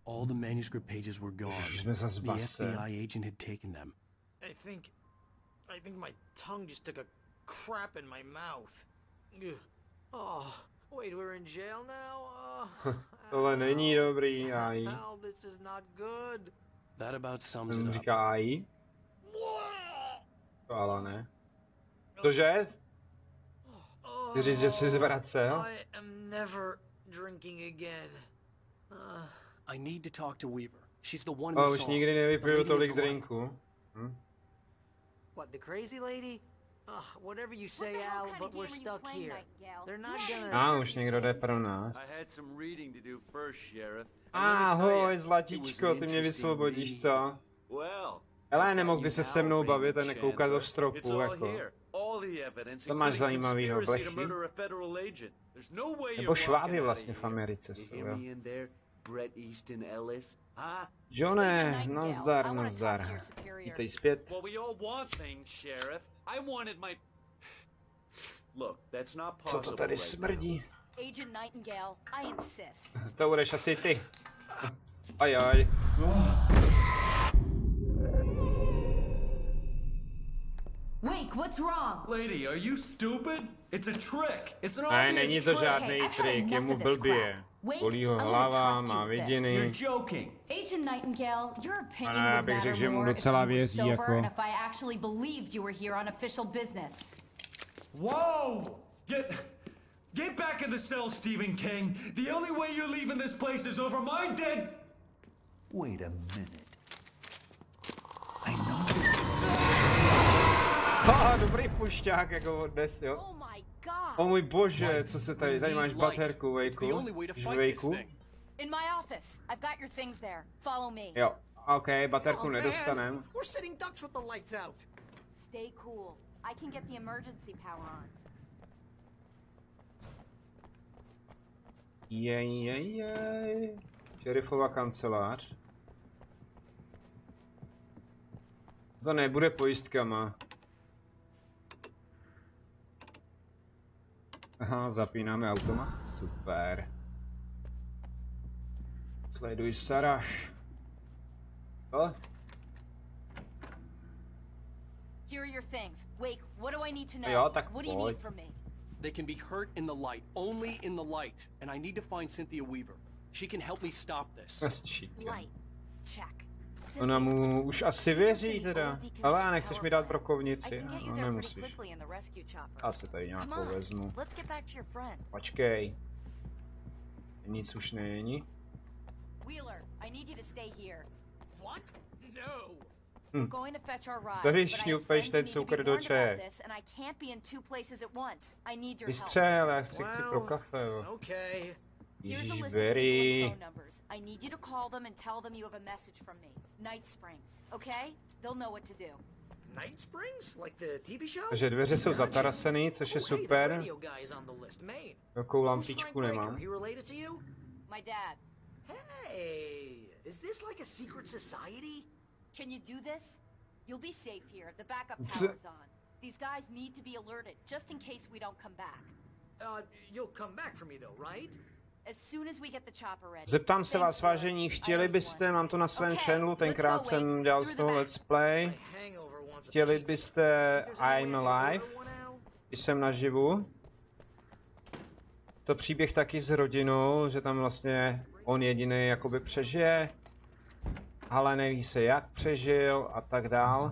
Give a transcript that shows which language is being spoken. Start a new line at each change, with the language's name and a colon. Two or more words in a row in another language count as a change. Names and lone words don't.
English: the manuscript pages were gone.
Czech: Už jsme zas v
English: The
Czech: base.
English: FBI agent had taken them. I think my tongue just took a crap in my mouth. Ugh. Oh, wait, we're in jail now?
Czech: Tohle není dobrý, AI.
English: Hell, this is not good. That about sums it
Czech: Ten
English: up.
Czech: říká AI. To ale ne. Cože? Chci říct, že jsi zvracel?
English: I am never drinking again. I need to talk to Weaver. She's the one we
Czech: O, už
English: saw.
Czech: nikdy nevypiju tolik drinku.
English: What, the crazy lady? Ugh, whatever you say, Al, but we're stuck here. They're not gonna...
Czech: Už někdo jde pro nás.
English: I had some reading to do first, Sheriff.
Czech: Ahoj, zlatíčko, ty mě vysvobodíš, co?
English: Well,
Czech: Hele, nemohl by se se mnou bavit a nekoukat do stropu, jako. To máš zajímavýho, blechy. Nebo šváby vlastně v Americe jsou, jo. Johne, nazdar. Vítej zpět.
English: Well, we all want things, Sheriff. I wanted my... Look, that's not
Czech: Co
English: possible
Czech: to tady
English: right
Czech: smrdí?
English: Agent Nightingale, I insist.
Czech: To budeš asi ty. Ajaj.
English: Wake, what's wrong? Lady, are you stupid? It's a trick. It's an
Czech: Ne,
English: obvious
Czech: není to
English: trick.
Czech: žádný trik, je mu blbě. Bolí ho hlava, má vidiny.
English: You're joking. Agent Nightingale, your opinion
Czech: Ale já
English: would
Czech: bych řekl,
English: matter
Czech: že mu
English: more if
Czech: docela
English: you were
Czech: věří,
English: sober
Czech: jako.
English: and if I actually believed you were here on official business. Whoa! Get back in the cell, Stephen King. The only way you're leaving this place is over my dead... Wait a minute. I know.
Czech: Haha, dobrý pušťák, jako dnes, jo.
English: Oh my god.
Czech: O můj bože, co se tady máš baterku, Vejku. Vejku.
English: In my office. I've got your things there. Follow me.
Czech: Jo, ok, baterku
English: Oh,
Czech: nedostanem.
English: man. We're sitting ducks with the lights out. Stay cool. I can get the emergency power on. Jej.
Czech: Šerifova kancelář. To nebude pojistkama. Aha, zapínáme automat. Super. Sleduj Sarah. Co?
English: Here are your things. Wake, what do I need to know?
Czech: Jo, tak
English: What do you need
Czech: pojď.
English: from me? They can be hurt in the light, only in the light. And I need to find Cynthia Weaver. She can help me stop this. Light. Check.
Czech: Ona mu už asi věří teda. Ale nechceš mi dát brokovnici? No, nemusíš. Já se tady nějakou vezmu.
English: Let's get back to your friend.
Czech: Počkej. Nic už není.
English: Wheeler, I need you to stay here. What? No. We're going to fetch our ride.
Czech: Co když
English: but I have
Czech: šňupeš
English: friends who
Czech: ten
English: need to be
Czech: cukr do
English: warned
Czech: čaje?
English: about this, and I can't be in two places at once. I need your help.
Czech: Vystřel, já si chci pro kafe, jo.
English: Okay. Here's a
Czech: Ježíš,
English: list of people and
Czech: Berry.
English: phone numbers. I need you to call them and tell them you have a message from me. Night Springs, okay? They'll know what to do. Night Springs? Like the TV show?
Czech: Takže dveře jsou zatarasený, což je super.
English: Radio guy is on the list. Maine.
Czech: Takovou
English: Who's
Czech: lampičku
English: Frank Breaker?
Czech: nemám.
English: He related to you? My dad. Hey, is this like a secret society? Can you do this? You'll be safe here. The backup Z- power's on. These guys need to be alerted, just in case we don't come back. You'll come back for me though, right? As soon as we get the chopper ready.
Czech: Zeptám se vás, vážení, chtěli byste, mám to na svém channelu, tenkrát jsem dělal z toho
English: let's play.
Czech: Chtěli byste I'm Alive, jsem naživu. To příběh taky s rodinou, že tam vlastně on jediný jakoby přežije, ale neví se jak přežil a tak dál.